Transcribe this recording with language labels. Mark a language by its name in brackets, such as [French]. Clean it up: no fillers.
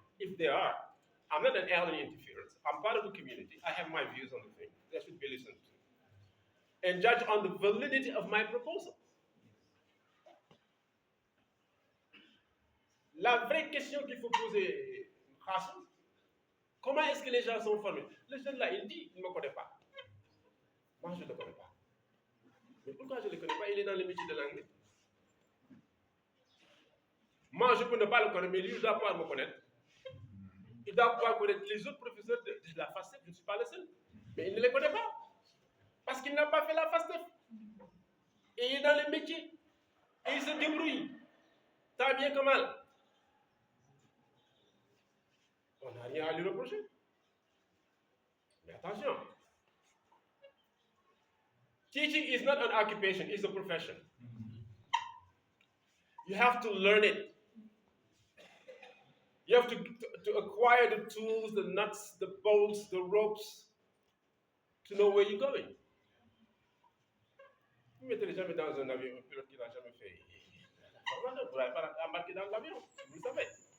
[English] If they are, I'm not an alien interference. I'm part of the community. I have my views on the thing. They should be listened to. And judge on the validity of my proposal. [French] La vraie question qu'il faut poser, Hassan, comment est-ce que les gens sont formés? Le jeune là, il dit, il ne me connaît pas. Moi, je ne le connais pas. Mais pourquoi je ne le connais pas? Il est dans le métier de l'anglais. Moi, je peux ne pas le connaître, mais lui, il doit pouvoir me connaître. Il doit pouvoir connaître les autres professeurs de la FASTEF, je ne suis pas le seul. Mais il ne les connaît pas. Parce qu'il n'a pas fait la FASTEF. Et il est dans le métier. Et il se débrouille. Tant bien que mal. On n'a rien à lui reprocher. Mais attention. [English] Teaching is not an occupation, it's a profession. You have to learn it. You have to acquire the tools, the nuts, the bolts, the ropes, to know where you're going. [French] Vous ne mettez jamais dans un avion un pilote qui n'a jamais fait. Vous n'allez pas embarquer dans l'avion, vous le savez.